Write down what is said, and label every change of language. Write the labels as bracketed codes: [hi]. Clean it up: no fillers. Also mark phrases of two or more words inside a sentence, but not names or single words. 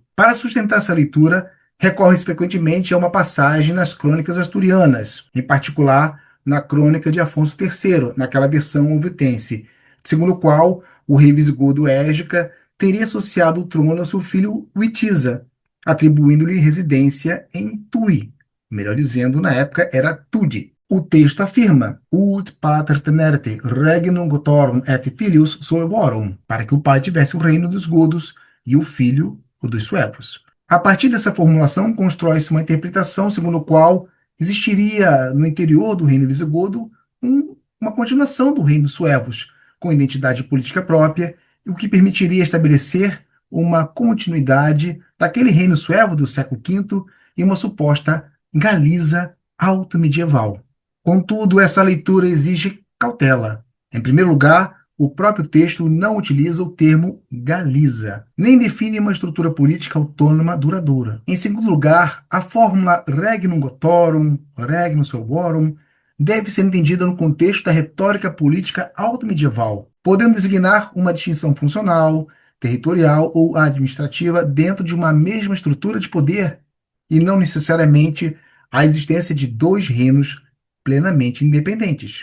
[pt] Para sustentar essa leitura, recorre-se frequentemente a uma passagem nas crônicas asturianas, em particular na crônica de Afonso III, naquela versão ouvitense, segundo o qual o rei visigodo Égica teria associado o trono ao seu filho Witiza, atribuindo-lhe residência em Tui. Melhor dizendo, na época era Tudi. O texto afirma: [la] Ut pater tenerte regnum gotorum et filius suevorum, [pt] para que o pai tivesse o reino dos godos e o filho o dos suevos. A partir dessa formulação, constrói-se uma interpretação segundo a qual existiria no interior do reino visigodo uma continuação do reino dos suevos, com identidade política própria, o que permitiria estabelecer uma continuidade daquele reino suevo do século V e uma suposta Galiza alto-medieval. Contudo, essa leitura exige cautela. Em primeiro lugar, o próprio texto não utiliza o termo Galiza, nem define uma estrutura política autônoma duradoura. Em segundo lugar, a fórmula [la] regnum gotorum, regnum suevorum, [pt] deve ser entendida no contexto da retórica política alto-medieval, podendo designar uma distinção funcional, territorial ou administrativa dentro de uma mesma estrutura de poder, e não necessariamente a existência de dois reinos plenamente independentes.